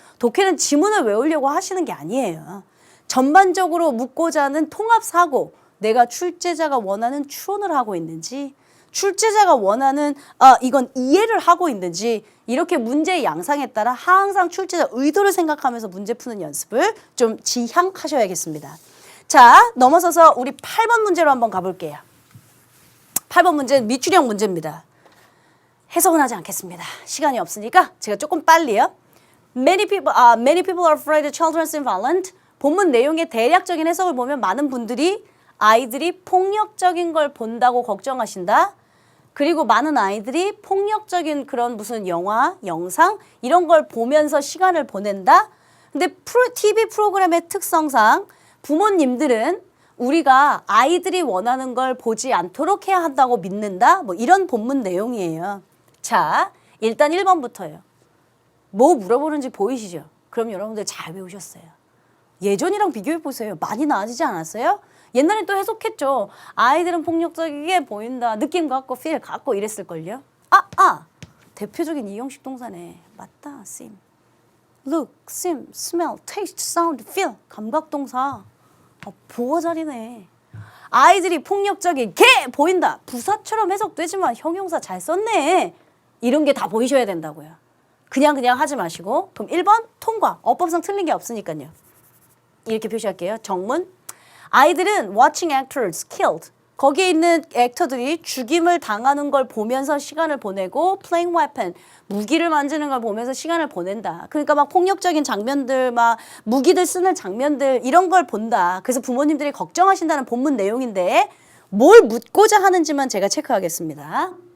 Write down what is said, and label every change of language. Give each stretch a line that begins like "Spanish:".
Korean: 독해는 지문을 외우려고 하시는 게 아니에요. 전반적으로 묻고자 하는 통합사고, 내가 출제자가 원하는 추론을 하고 있는지, 출제자가 원하는 이건 이해를 하고 있는지 이렇게 문제의 양상에 따라 항상 출제자 의도를 생각하면서 문제 푸는 연습을 좀 지향하셔야겠습니다. 자, 넘어서서 우리 8번 문제로 한번 가볼게요. 8번 문제는 밑줄형 문제입니다. 해석은 하지 않겠습니다. 시간이 없으니까 제가 조금 빨리요.
English: Many people are afraid of children being violent.
Korean: 본문 내용의 대략적인 해석을 보면 많은 분들이 아이들이 폭력적인 걸 본다고 걱정하신다. 그리고 많은 아이들이 폭력적인 그런 무슨 영화, 영상 이런 걸 보면서 시간을 보낸다. 근데 TV 프로그램의 특성상 부모님들은 우리가 아이들이 원하는 걸 보지 않도록 해야 한다고 믿는다. 뭐 이런 본문 내용이에요. 자, 일단 1번부터요. 뭐 물어보는지 보이시죠? 그럼 여러분들 잘 배우셨어요. 예전이랑 비교해 보세요. 많이 나아지지 않았어요? 옛날엔 또 해석했죠. 아이들은 폭력적이게 보인다. 느낌 갖고 feel 갖고 이랬을걸요. 대표적인 이형식 동사네. 맞다. sim. look, sim, smell, taste, sound, feel. 감각동사. 보어자리네. 아이들이 폭력적이게 보인다. 부사처럼 해석되지만 형용사 잘 썼네. 이런 게 다 보이셔야 된다고요. 그냥 하지 마시고. 그럼 1번 통과. 어법상 틀린 게 없으니까요. 이렇게 표시할게요. 정문. 아이들은
English: watching actors killed.
Korean: 거기에 있는 액터들이 죽임을 당하는 걸 보면서 시간을 보내고
English: playing weapon.
Korean: 무기를 만지는 걸 보면서 시간을 보낸다. 그러니까 막 폭력적인 장면들, 막 무기들 쓰는 장면들 이런 걸 본다. 그래서 부모님들이 걱정하신다는 본문 내용인데 뭘 묻고자 하는지만 제가 체크하겠습니다.